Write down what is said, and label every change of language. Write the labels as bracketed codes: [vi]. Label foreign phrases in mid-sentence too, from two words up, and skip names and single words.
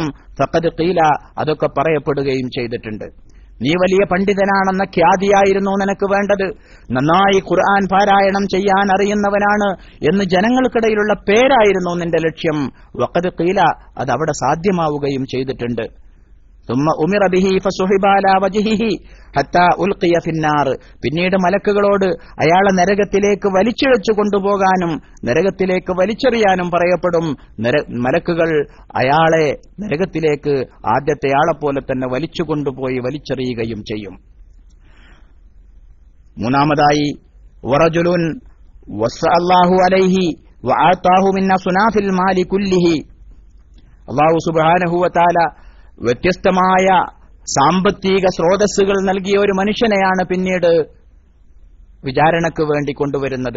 [ar] فقد قيل, [ml] അതൊക്കെ പറയപ്പെടുകയും ചെയ്തിട്ടുണ്ട്. നീ വലിയ പണ്ഡിതനാണെന്ന ഖ്യാതിയായിരുന്നു നിനക്ക് വേണ്ടത്. നന്നായി ഖുർആൻ പാരായണം ചെയ്യാൻ അറിയുന്നവനാണ് എന്ന് ജനങ്ങൾക്കിടയിലുള്ള പേരായിരുന്നു നിന്റെ ലക്ഷ്യം. [ar] وقد قيل, [ml] അത് അവിടെ സാധ്യമാവുകയും ചെയ്തിട്ടുണ്ട്. [ar] ثم أمر به فسحب على وجهه حتى ألقي في النار, [ml] പിന്നീട് മലക്കുകളോട് അയാളെ നരകത്തിലേക്ക് വലിച്ചിഴച്ചു കൊണ്ടുപോകാനും നരകത്തിലേക്ക് വലിച്ചെറിയാനും പറയപ്പെടും. മലക്കുകൾ അയാളെ നരകത്തിലേക്ക് ആദ്യത്തെ ആളെപ്പോലെ തന്നെ വലിച്ചുകൊണ്ടുപോയി വലിച്ചെറിയുകയും ചെയ്യും. മൂന്നാമതായി, [ar] ورجل وسع الله عليه وآتاه من أصناف المال كله, الله سبحانه وتعالى [ml] വ്യത്യസ്തമായ സാമ്പത്തിക സ്രോതസ്സുകൾ നൽകിയ ഒരു മനുഷ്യനെയാണ് പിന്നീട് വിചാരണയ്ക്ക് വേണ്ടി കൊണ്ടുവരുന്നത്.